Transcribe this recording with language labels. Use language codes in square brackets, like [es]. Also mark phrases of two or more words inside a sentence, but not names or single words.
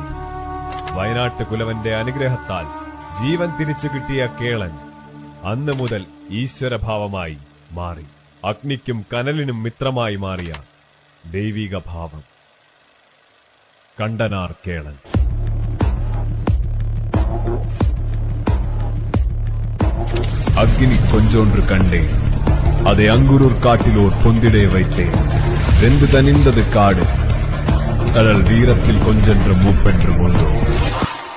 [ml] വയനാട്ട് കുലവന്റെ അനുഗ്രഹത്താൽ ജീവൻ തിരിച്ചു കിട്ടിയ കേളൻ അന്നു മുതൽ ഈശ്വരഭാവമായി മാറി. അഗ്നിക്കും കനലിനും മിത്രമായി മാറിയ ദൈവിക ഭാവം. കണ്ടനാർ കേളൻ. [ta] அக்னி கொஞ்சொன்று கண்டேன், அதை அங்குரூர் காட்டிலோர் பொந்திடே வைத்தேன். வெந்து தனிந்தது காடு, கடல் வீரத்தில் கொஞ்சென்று மூப்பென்று கொண்டோம்.